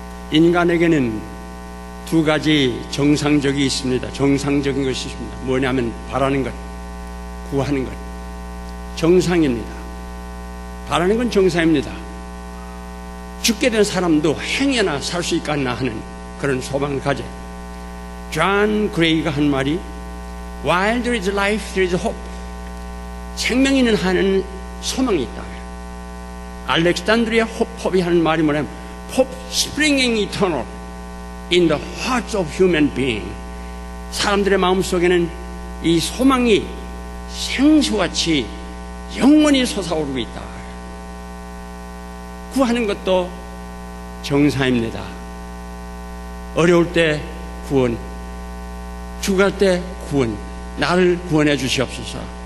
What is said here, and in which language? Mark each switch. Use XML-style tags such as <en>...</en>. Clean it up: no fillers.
<ko>인간에게는 두 가지 정상적이 있습니다. 정상적인 것이 있습니다. 뭐냐면 바라는 것, 구하는 것. 정상입니다. 바라는 건 정상입니다. 죽게 된 사람도 행여나 살 수 있겠나 하는 그런 소망을 가져. 존 그레이가 한 말이</ko> <en>While there is life, there is hope.</en> <ko>생명이 있는 한은 소망이 있다. 알렉산드리아 호법이 하는 말이 뭐냐면</ko> <en>Hope springing eternal in the hearts of human being.</en> <ko>사람들의 마음속에는 이 소망이 생수같이 영원히 솟아오르고 있다. 구하는 것도 정상입니다. 어려울 때 구원, 죽을 때 구원, 나를 구원해 주시옵소서.</ko>